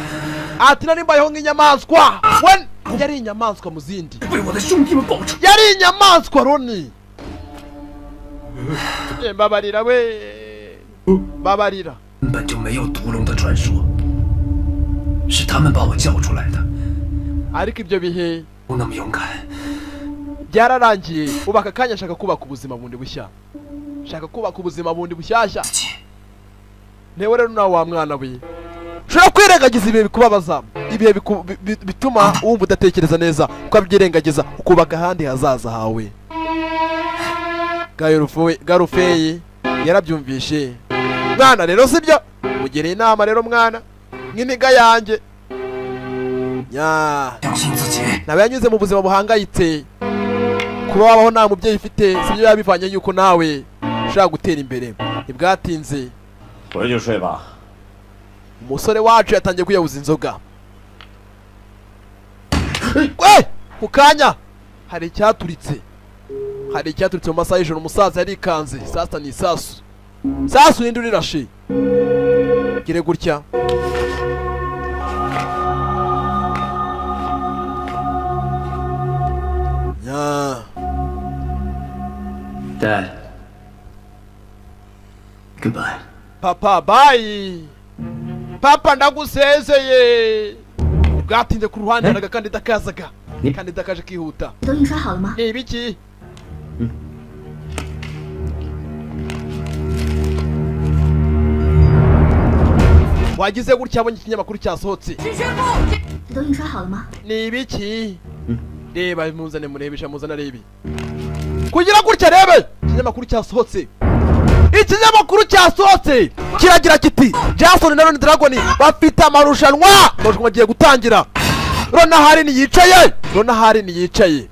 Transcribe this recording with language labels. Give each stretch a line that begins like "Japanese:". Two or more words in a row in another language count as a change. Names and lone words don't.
Kinyarwanda: ati nari mbayeho nk'inyamaswa. we yari inyamaswa mu zindi.
Chinese: 为我的兄弟们报仇。
Kinyarwanda: yari inyamaswa Ronnie. mbabarira we. mbabarira.
Chinese: 根本就没有独龙的传说，是他们把我叫出来的。
Kinyarwanda: ariko ibyo bihe
Chinese: 我那么勇敢，
Kinyarwanda: byararangiye. ubu aka kanya nshaka kubaka ubuzima bundi bushya. nshaka kubaka ubuzima bundi bushyashya. newe rero nawe wa mwana we ushobora kwirengagiza ibihe bikubabaza. ibihe bituma wumva udatekereza neza ukabyirengagiza ukubaka ahandi hazaza hawe. Garufeyi yarabyumvishe. mwana rero sibyo mugereye inama rero mwana nk'iniga yanjye. nawe yanyuze mu buzima buhangayitse. kuba wabaho nta mubyeyi ufite sibyo yabivanye yuko nawe ushaka gutera imbere. ntibwatinze
Chinese: 回去睡吧。
Kinyarwanda: umusore wacu yatangiye kwiyabuza inzoga. we ku kanya hari icyaturitse mu masaha y'ijoro umusaza yarikanze sasa ni isasu nindi urirashe gire gutya Dad. Goodbye. Papa, bye. Papa ndagusezeye. Bwatinze ku ruhande n'agakandida kazaga. Kandida kaje kihuta.
Chinese: 都印刷好了吗？
Kinyarwanda: Ni ibiki? Wagize gutya abonye ikinyamakuru cyasohotse.
Chinese: 都印刷好了吗？
Kinyarwanda: Ni ibiki? Reba muzane murebesha muzana rebi. Kugira gutya rebe ikinyamakuru cyasohotse. Ikinyamakuru cyasohotse kiragira kiti Jason na Ronnie Dragon bafite amarushanwa bagiye gutangira. Ronahari ni yicaye.